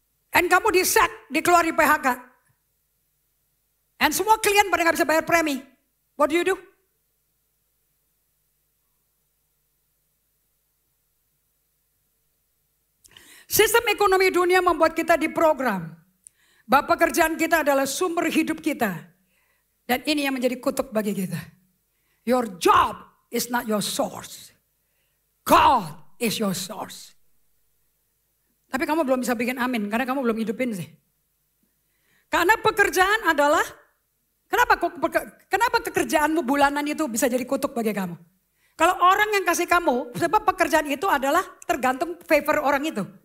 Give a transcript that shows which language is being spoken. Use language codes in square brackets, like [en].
[id] Dan kamu di-sack, dikeluarin PHK. Dan semua klien pada gak bisa bayar premi. [en] What do you do? [id] Sistem ekonomi dunia membuat kita diprogram bahwa pekerjaan kita adalah sumber hidup kita. Dan ini yang menjadi kutuk bagi kita. [en] Your job is not your source. God is your source. [id] Tapi kamu belum bisa bikin amin karena kamu belum hidupin sih. Karena pekerjaan adalah, kenapa pekerjaanmu bulanan itu bisa jadi kutuk bagi kamu? Kalau orang yang kasih kamu, sebab pekerjaan itu adalah tergantung favor orang itu.